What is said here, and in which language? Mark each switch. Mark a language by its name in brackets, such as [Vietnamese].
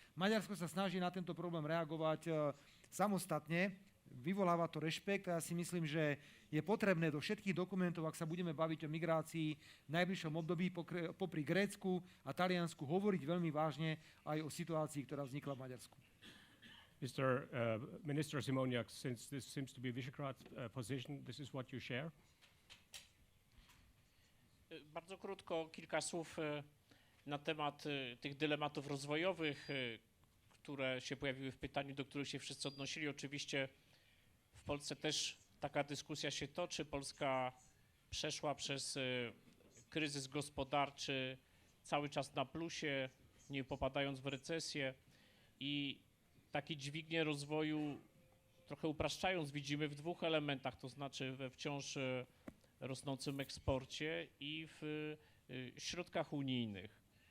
[Slovak] Maďarsko sa snaží na tento problém reagovať samostatne, vyvoláva to rešpekt a ja si myslím, že je potrebné do všetkých dokumentov, ak sa budeme baviť o migrácii v najbližšom období popri Grécku a Taliansku, hovoriť veľmi vážne aj o situácii, ktorá vznikla v Maďarsku. [English] Mr. Minister Simoniak, since this seems to be Visegrad's position, this is what you share? [Polish] Bardzo krótko, kilka słów na temat tych dylematów rozwojowych, które się pojawiły w pytaniu, do których się wszyscy odnosili. Oczywiście w Polsce też taka dyskusja się toczy. Polska przeszła przez kryzys gospodarczy cały czas na plusie, nie popadając w recesję i takie dźwignie rozwoju, trochę upraszczając, widzimy w dwóch elementach, to znaczy we wciąż rosnącym eksporcie i w środkach unijnych.